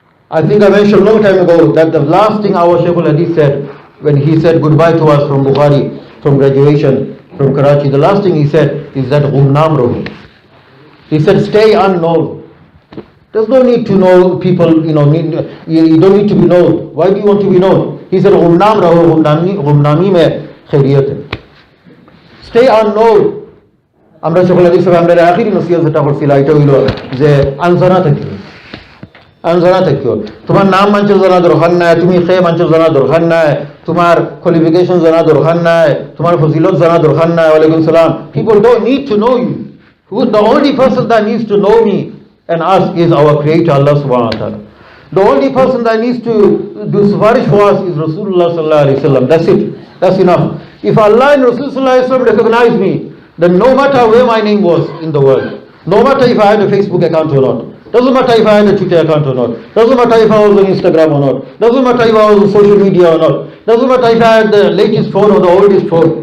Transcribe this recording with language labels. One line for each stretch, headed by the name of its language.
English: I think I mentioned a long time ago that the last thing our Shaykh al-Hadith said when he said goodbye to us from Bukhari, from graduation from Karachi, the last thing he said is that
Urdu: Ghumnam Rahu.
English: He said stay unknown. There's no need to know people, you don't need to be known. Why do you want to be known? He said
Urdu: Ghumnam Rahu, Ghumnami mein khairiyat hai.
English: Stay unknown.
Bangla: আমরা সকল হাদিস আমরা আখিরি নসিহত যেটা করছিলাম এটা হইল যে আনজানা থাকিও, তোমার নাম মানুষের জানা দরকার নাই, তুমি খেয়ে মানুষের জানা দরকার নাই, তোমার কোয়ালিফিকেশন জানা দরকার নাই, তোমার ফজিলত জানা দরকার নাই।
Arabic: ওয়ালাইকুম সালাম.
English: People don't need to know you. The only person that needs to know me and us is our Creator, Allah subhanahu wa ta'ala. The only person that needs to do sufarish for us is Rasulullah sallallahu alaihi wasallam. That's it. That's enough. If Allah and Rasul sallallahu alaihi wasallam recognize me, then no matter where my name was in the world, no matter if I had a Facebook account or not, doesn't matter if I had a Twitter account or not, doesn't matter if I was on Instagram or not, doesn't matter if I was on social media or not, doesn't matter if I had the latest phone or the oldest phone.